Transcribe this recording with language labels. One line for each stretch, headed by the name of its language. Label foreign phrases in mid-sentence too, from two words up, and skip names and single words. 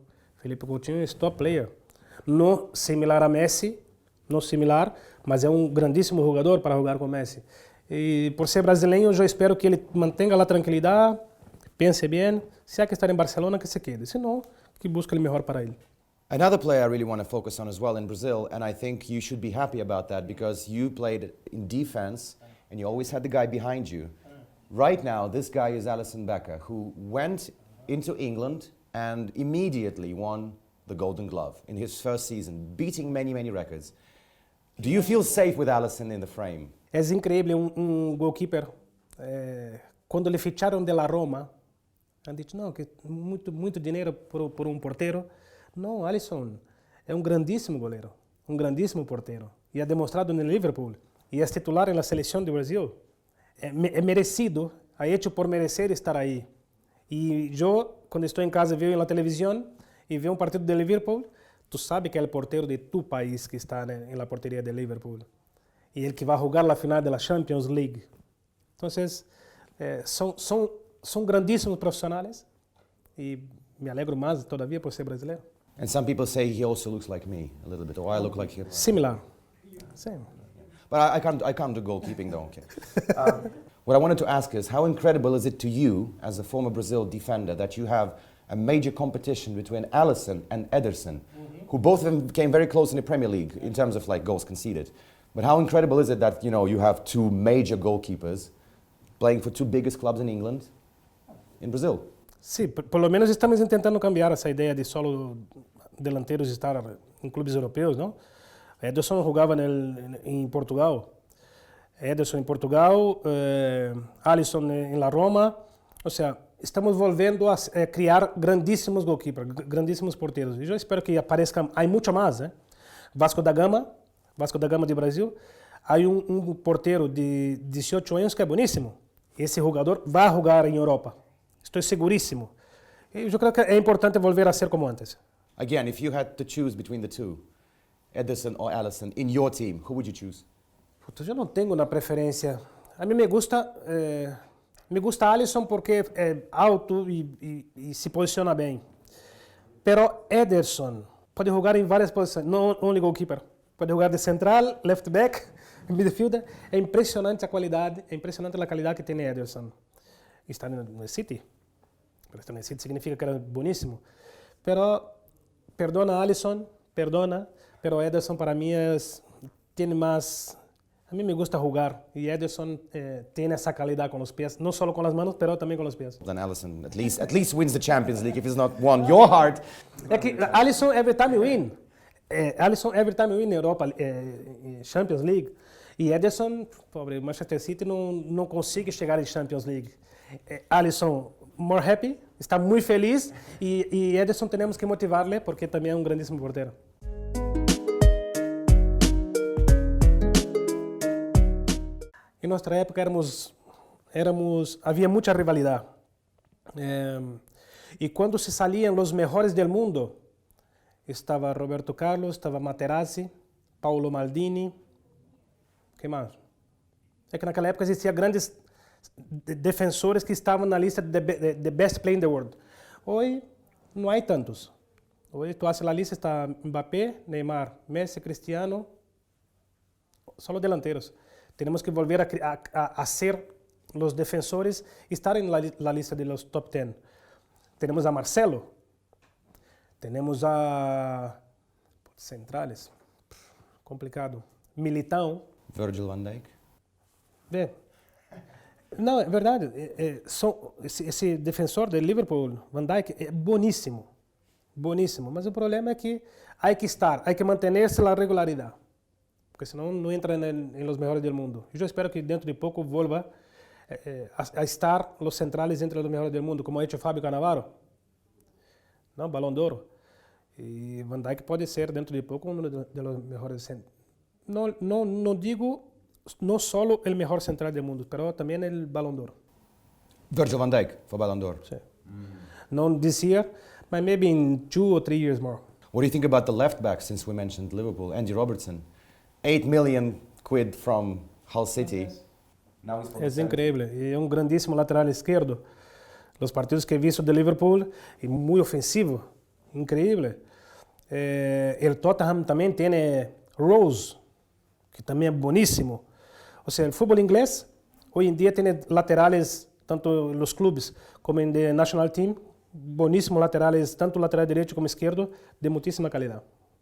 Portuguese: Felipe Coutinьo é
English: top player.
Portuguese: Não similar a Messi, não similar, mas é um grandíssimo jogador para jogar com Messi. E por ser brasileiro, eu espero que ele mantenha a tranquilidade, pense bem, se há que estar em Barcelona, que se quede. Se não, que busque o melhor para ele.
English: Another player I really want to focus on as well in Brazil, and I think you should be happy about that because you played in defense and you always had the guy behind you. Right now, this guy is Alliссона Bekckera, who went into England and immediately won the Golden Glove in his first season, beating many, many records. Do you feel safe with Alisson in the frame?
Portuguese: É incrível, goalkeeper. Quando lhe ficharam de la Roma,
Spanish: han dicho,
Portuguese: não, que muito dinheiro por porteiro. Não, Alisson é um grandíssimo goleiro, um grandíssimo porteiro. E
Spanish: ha demonstrado
Portuguese: no Liverpool. E é titular na seleção do Brasil. É merecido,
Spanish: ha hecho por merecer
Portuguese: estar aí. E eu, quando estou em casa, vejo na televisão e vejo partido de Liverpool, tu sabe que é o porteiro de tu país que está na porteria de Liverpool. E ele que vai jogar a final da Champions League. Então, são grandíssimos profissionais e me alegro mais, todavia, por ser brasileiro.
English: And some people say he also looks like me a little bit, or I look like him. Similar. Same. But I can't do goalkeeping though, okay. What I wanted to ask is, how incredible is it to you, as a former Brazil defender, that you have a major competition between Alisson and Ederson, who both of them came very close in the Premier League in terms of like goals conceded. But how incredible is it that you have two major goalkeepers playing for two biggest clubs in England, in Brazil.
Spanish: Sí, por lo menos estamos intentando cambiar
Portuguese: essa ideia
Spanish: de solo delanteros estar
Portuguese: em clubes europeus,
Spanish: não?
Portuguese: Ederson jogava em Portugal. Ederson em Portugal, Alisson em La Roma. Ou seja, estamos voltando a criar grandíssimos goalkeepers, grandíssimos porteiros. E eu espero que apareçam, há muito mais, né? Vasco da Gama de Brasil. Há um porteiro de 18 anos que é boníssimo. Esse jogador vai jogar em Europa. Estou seguríssimo. E eu creio que é importante voltar a ser como antes.
English: Again, if you had to choose between the two, Ederson or Alisson, in your team, who would you choose?
Portuguese: Eu não tenho uma preferência. A mim
Spanish: me gusta
Portuguese: Alisson porque é alto e se posiciona bem. Pero Ederson pode jogar em várias posições, não
English: only goalkeeper.
Portuguese: Pode jogar de central,
English: left back, midfielder.
Portuguese: É impressionante a qualidade que tem Ederson. Está no City. Pero estar no City significa que era boníssimo. Pero perdona Alisson, pero Ederson para mim tem mais. A mim
Spanish: me gusta
Portuguese: jogar e Ederson tem essa qualidade com os pés, não só com as mãos, mas também com os pés.
English: Then Alisson at least wins the Champions League if he's not won your heart.
Portuguese: É que
English: Alisson every time win. Alisson every time win Europa Champions League.
Portuguese: E Ederson, pobre, Manchester City não consegue chegar em Champions League.
English: Alisson more happy,
Portuguese: está muito feliz e Ederson temos que motivar-lhe porque também é um grandíssimo porteiro. Em nossa época havia muita rivalidade. E quando se saliam os melhores do mundo, estava Roberto Carlos, estava Materazzi, Paulo Maldini, que mais? É que naquela época existiam grandes defensores que estavam na lista de
English: best player in the world.
Portuguese: Hoje não há tantos. Hoje
Spanish: tu haces
Portuguese: a lista, está Mbappé, Neymar, Messi, Cristiano, só delanteros. Temos que volver a ser os defensores e estar na lista
Spanish: de los
Portuguese: top 10. Temos a Marcelo, temos a centrales, complicado, Militão. Virgil van Dijk. Não, é verdade. Esse defensor do Liverpool, Van Dijk, é boníssimo. Boníssimo. Mas o problema é que há que manter-se na regularidade. Porque senão não entra nos melhores do mundo. Eu espero que dentro de pouco volva a estar os centrales entre os melhores do mundo, como
Spanish: ha hecho
Portuguese: Fábio Cannavaro. Não, Balão de Ouro. E Van Dijk pode ser dentro de pouco um dos melhores. Não digo não só o melhor central do mundo, mas também o Balão de Ouro.
English: Virgil van Dijk for Ballon d'Or.
Portuguese: Sim.
English: Não this year, but maybe in 2 or 3 years more. What do you think about the left back, since we mentioned Liverpool, Andy Robertson? 8 million quid from Hull City. Now he's
Portuguese: é incrível. É um grandíssimo lateral esquerdo. Os partidos que
Spanish: he visto
Portuguese: de Liverpool, é muito ofensivo. Incrível. O Tottenham também tem Rose, que também é boníssimo. Ou seja, o futebol inglês, hoje em dia, tem laterais, tanto nos clubes como no
English: national team,
Portuguese: boníssimos laterais, tanto lateral direito como esquerdo, de muitíssima qualidade.